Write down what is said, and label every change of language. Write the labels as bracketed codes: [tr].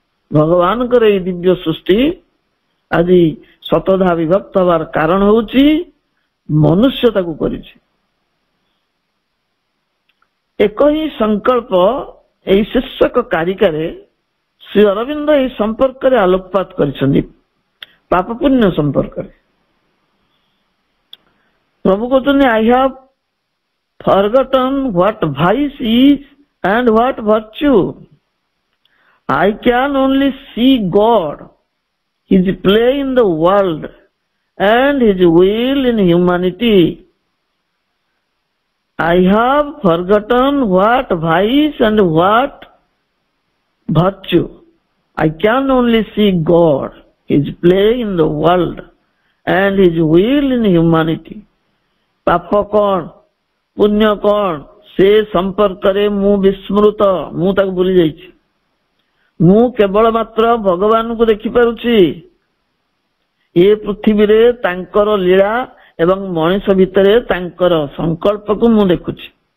[or] ଭଗବାନଙ୍କର ଏହି ଦିବ୍ୟ ସୃଷ୍ଟି ଆଜି ଶତଧା ବିଭକ୍ତ ହେବାର କାରଣ ହଉଛି ମନୁଷ୍ୟ ତାକୁ କରିଛି। ଏକ ହିଁ ସଂକଳ୍ପ ଏହି ଶୀର୍ଷକ କାରିକାରେ ଶ୍ରୀ ଅରବିନ୍ଦ ଏହି ସମ୍ପର୍କରେ ଆଲୋକପାତ କରିଛନ୍ତି, ପାପ ପୁଣ୍ୟ ସମ୍ପର୍କରେ। ପ୍ରଭୁ କହୁଛନ୍ତି, [en] I have forgotten what vice is and what virtue. I can only see God, His play in the world and His will in humanity. I have forgotten what vice and what virtue. I can only see God, His play in the world and His will in humanity. [or] ପାପ କଣ, ପୁଣ୍ୟ କଣ, ସେ ସମ୍ପର୍କରେ ମୁଁ ବିସ୍ମୃତ, ମୁଁ ତାକୁ ଭୁଲି ଯାଇଛି। ମୁଁ କେବଳ ମାତ୍ର ଭଗବାନଙ୍କୁ ଦେଖିପାରୁଛି। ଏ ପୃଥିବୀରେ ତାଙ୍କର ଲୀଳା ଏବଂ ମଣିଷ ଭିତରେ ତାଙ୍କର ସଂକଳ୍ପକୁ ମୁଁ ଦେଖୁଛି।